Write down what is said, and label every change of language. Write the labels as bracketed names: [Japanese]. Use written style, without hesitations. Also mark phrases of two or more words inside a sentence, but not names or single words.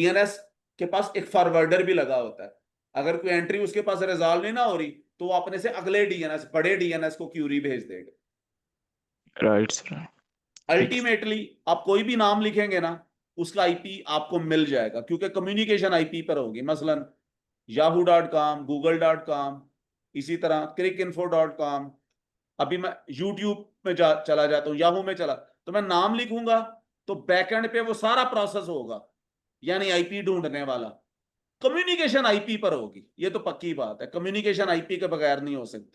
[Hindi] डीएनएस के पास एक फॉरवर्डर भी लगा होता है। अगर कोई एंट्री उसके पास रिजॉल्व नहीं ना हो रही तो वो अपने से अगले डीएनएस बड़े डीएनएस को क्यूरी भेज देगा। राइट सर, ठीक है। अल्टीमेटली आप कोई भी नाम लिखेंगे ना उसका आईपी आपको मिल जाएगा, क्योंकि कम्युनिकेशन आईपी पर होगी। मसलन yahoo.com, google.com, इसी तरह cricinfo.com। अभी मैं यूट्यूब में चला जाता हूँ, याहू में चला तो मैं नाम लिखूंगा तो बैकएंड पे वो सारा प्रोसेस होगा, यानी आईपी ढूंढने वाला कम्युनिकेशन आईपी पर होगी। ये तो पक्की बात है, कम्युनिकेशन आईपी के बगैर नहीं हो सकती।